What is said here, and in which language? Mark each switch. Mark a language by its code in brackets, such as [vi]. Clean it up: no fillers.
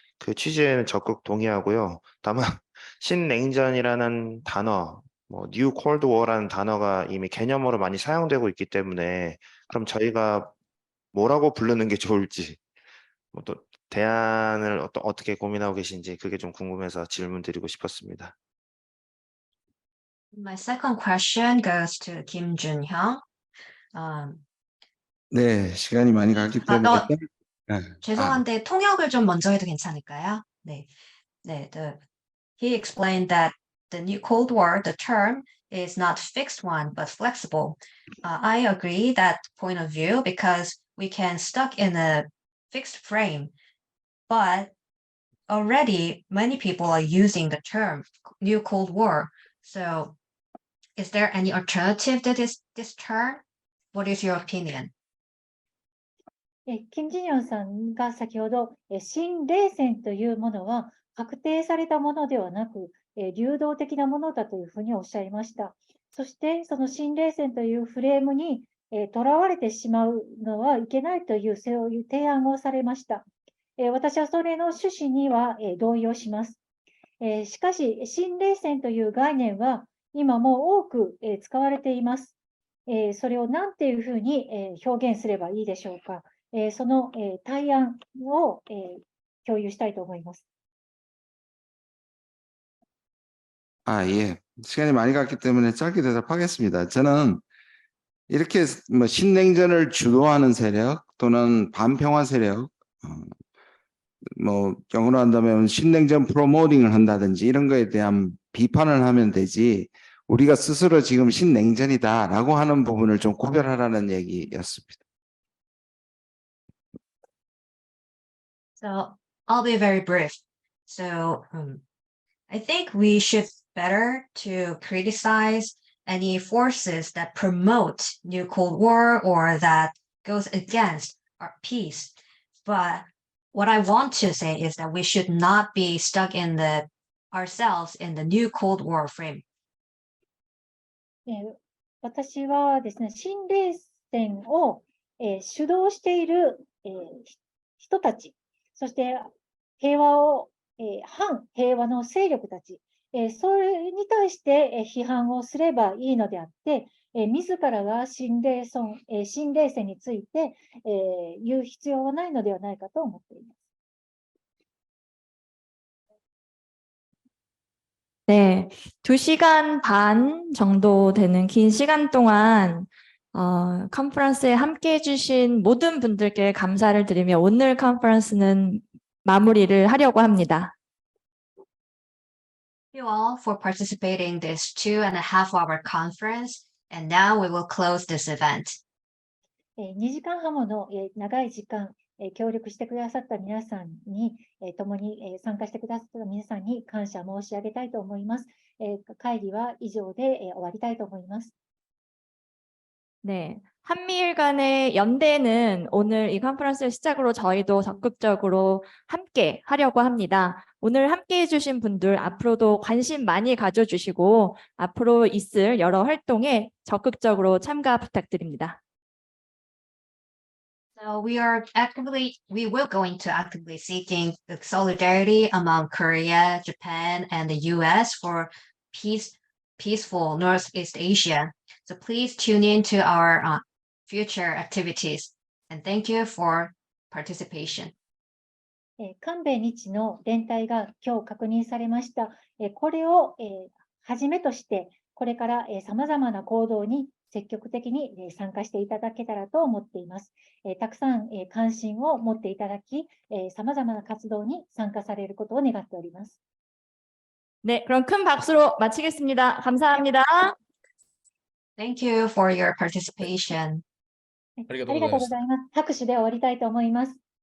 [ko] 그 취지에는 적극 동의하고요. 다만 신냉전이라는 단어, 뉴 콜드 워라는 단어가 이미 개념으로 많이 사용되고 있기 때문에 그럼 저희가 뭐라고 부르는 게 좋을지, 또 대안을 어떻게 고민하고 계신지 그게 좀 궁금해서 질문 드리고 싶었습니다. [en] My second question goes to Kim Jun-hyung. [ko] 네, 시간이 많이 가기 때문에 죄송한데 통역을 좀 먼저 해도 괜찮을까요? 네. [en] He explained that the new Cold War, the term, is not fixed one, but flexible. I agree that point of view because we can stuck in a fixed frame, but already many people are using the term new Cold War. So is there any alternative to this term? What is your opinion? [ja] キム・ジニョンさんが先ほど、新冷戦というものは確定されたものではなく、流動的なものだというふうにおっしゃいました。そして、その新冷戦というフレームにとらわれてしまうのはいけないという、そういう提案をされました。私はそれの趣旨には同意をします。しかし、新冷戦という概念は今も多く使われています。それを何ていうふうに表現すればいいでしょうか。その対案を共有したいと思います。 [ko] 예. 시간이 많이 갔기 때문에 짧게 대답하겠습니다. 저는 이렇게 신냉전을 주도하는 세력 또는 반평화 세력, 영어로 한다면 신냉전 프로모팅을 한다든지 이런 거에 대한 비판을 하면 되지, 우리가 스스로 지금 신냉전이다라고 하는 부분을 좀 구별하라는 얘기였습니다. [en] So I'll be very brief. So I think we should better to criticize any forces that promote new Cold War or that goes against our peace. But what I want to say is that we should not be stuck in ourselves in the new Cold War frame. [ja] 私はですね、新冷戦を主導している人たち、そして平和を反平和の勢力たち、それに対して批判をすればいいのであって、自らが新冷戦について言う必要はないのではないかと思っています。 [ko] 네, 2시간 반 정도 되는 긴 시간 동안 컨퍼런스에 함께 해주신 모든 분들께 감사를 드리며 오늘 컨퍼런스는 마무리를 하려고 합니다. [en] Thank you all for participating in this 2.5-hour conference, and now we will close this event. [ja] 2時間半もの長い時間、協力してくださった皆さんに、共に参加してくださった皆さんに感謝申し上げたいと思います。会議は以上で終わりたいと思います。 [ko] 네, 한미일 간의 연대는 오늘 이 컨퍼런스를 시작으로 저희도 적극적으로 함께 하려고 합니다. 오늘 함께 해주신 분들 앞으로도 관심 많이 가져주시고 앞으로 있을 여러 활동에 적극적으로 참가 부탁드립니다. [en] So we will going to actively seeking the solidarity among Korea, Japan, and the US for peaceful Northeast Asia. So please tune in to our future activities. And thank you for participation. [ja] 韓米日の連帯が今日確認されました。これをはじめとして、これから様々な行動に積極的に参加していただけたらと思っています。たくさん関心を持っていただき、様々な活動に参加されることを願っております。 [ko] 네, 그럼 큰 박수로 마치겠습니다. 감사합니다. [en] Thank you for your participation. [ja] ありがとうございます。拍手で終わりたいと思います。